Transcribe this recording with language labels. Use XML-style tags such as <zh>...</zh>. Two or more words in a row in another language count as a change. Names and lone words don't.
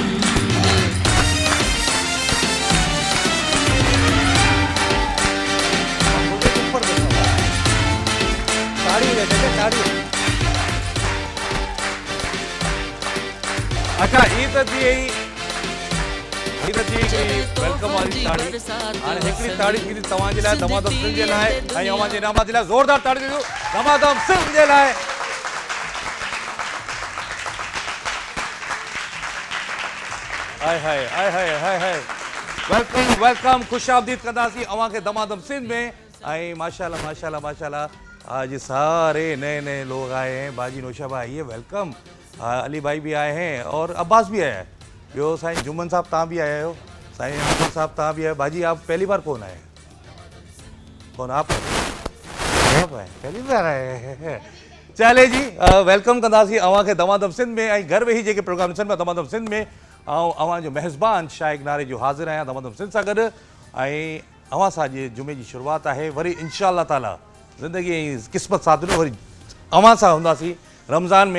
<sd>अच्छा ये त थी वेलकम वाली ताड़ी हाणे हिकिड़ी ताड़ी थी तव्हां जे लाइ दमादम सिंध जे लाइ ऐं अवां जे इनामात जे लाइ ज़ोरदार ताड़ी ॾिजो दमादम सिंध जे लाइ। हाय हाय हाय हाय हाय हाय वेलकम वेलकम खुशामदीद कंदासीं अवां खे दमादम सिंध में।</sd> <ur>ایں ماشاءاللہ ماشاءاللہ ماشاءاللہ آج سارے نئے نئے لوگ آئے ہیں. باجی نوشابہ آئی ہے، ویلکم. علی بھائی بھی آئے ہیں اور عباس بھی آیا ہے.</ur> <sd>यो साईं जुम्मन साहब तव्हां भी आया हो, साईं अहमद साहब तव्हां भी आए।</sd> <ur>باجی آپ پہلی بار کون آئے؟ کون آپ آئے? پہلی بار آئے ہیں۔ چلے جی</ur> <sd>वेलकम कंदासीं अवां खे दमादम सिंध में। ऐं घर वेही जेके प्रोग्राम ॾिसनि पिया दमादम सिंध में, अवां जो मेज़बान शाइक़ नारे जो हाज़िर आहियां दमादम सिंध सां गॾु। ऐं अवां सां अॼु जुमे जी शुरूआत आहे। वरी</sd> <ar>إن شاء الله تعالى</ar> <sd>ज़िंदगी ऐं क़िस्मत साथ ॾिनो वरी अवां सां हूंदासीं रमज़ान में।</sd>